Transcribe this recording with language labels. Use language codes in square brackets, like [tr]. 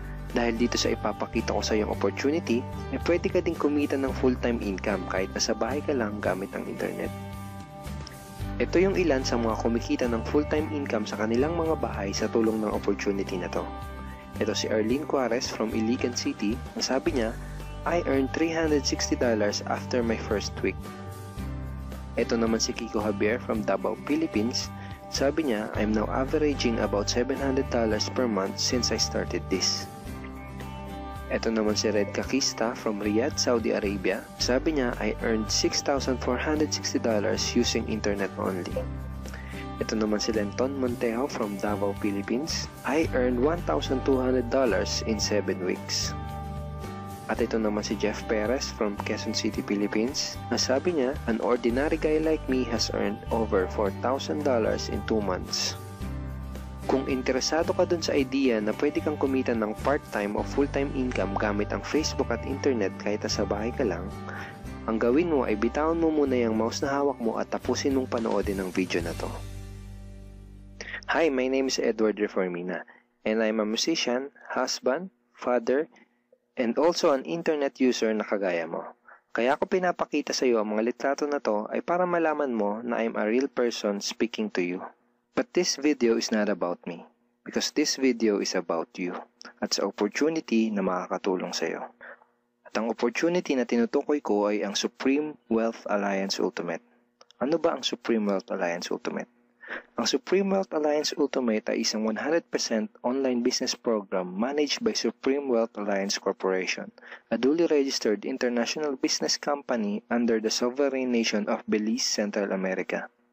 [tl] Dahil dito sa ipapakita ko sa iyong opportunity, pwede ka ding kumita ng full-time income kahit nasa bahay ka lang gamit ang internet. Ito yung ilan sa mga kumikita ng full-time income sa kanilang mga bahay sa tulong ng opportunity na to. Ito si Arlene Juarez from Iligan City. Sabi niya, [en] I earned $360 after my first week. [tl] Ito naman si [en] Kiko Javier from Davao, Philippines. [tl] Sabi niya, [en] I'm now averaging about $700 per month since I started this. [tl] Ito naman si [en] Red Kakista from Riyadh, Saudi Arabia. [tl] Sabi niya, [en] I earned $6,460 using internet only. [tl] Ito naman si [en] Lenton Montejo from Davao, Philippines. I earned $1,200 in 7 weeks. [tl] At ito naman si Jeff Perez from Quezon City, Philippines. Sabi niya, [en] an ordinary guy like me has earned over $4,000 in 2 months. [tl] Kung interesado ka dun sa idea na pwede kang kumita ng part-time o full-time income gamit ang Facebook at internet kahit sa bahay ka lang, ang gawin mo ay bitawan mo muna yung mouse na hawak mo at tapusin mong panoodin ang video na to. [en] Hi, my name is Edward Reformina, and I'm a musician, husband, father, and also an internet user [tl] na kagaya mo. Kaya ako pinapakita sa iyo ang mga litrato na to ay para malaman mo na [en] I'm a real person speaking to you. But this video is not about me, because this video is about you, [tl] at sa opportunity na makakatulong sa iyo. At ang opportunity na tinutukoy ko ay ang Supreme Wealth Alliance Ultimate. Ano ba ang Supreme Wealth Alliance Ultimate? [en] Ang Supreme Wealth Alliance Ultimate [tl] ay isang [en] 100% online business program managed by Supreme Wealth Alliance Corporation, a duly registered international business company under the sovereign nation of Belize, Central America.